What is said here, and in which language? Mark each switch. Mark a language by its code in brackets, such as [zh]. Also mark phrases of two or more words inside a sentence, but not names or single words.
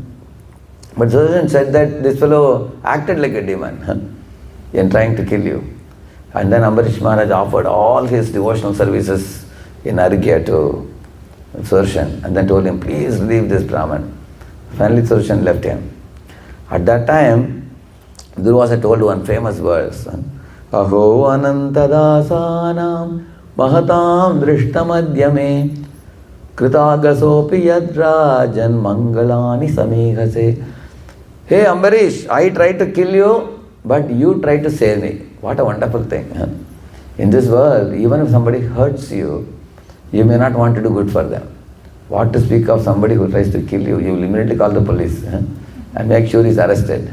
[en] But Sudarshan said that this fellow acted like a demon in trying to kill you. And then Ambarish Maharaj offered all his devotional services in Arigya to Sudarshan and then told him, please leave this Brahman. Finally, Sudarshan left him. At that time, Durvasa told one famous verse, [sa] Aho anantadasanam mahatam drishtamadhyame kritagasopi yadrajan mangalani samihase. Hey Ambarish, I tried to kill you, but you tried to save me. What a wonderful thing. In this world, even if somebody hurts you, you may not want to do good for them. What to speak of somebody who tries to kill you? You will immediately call the police and make sure he's arrested.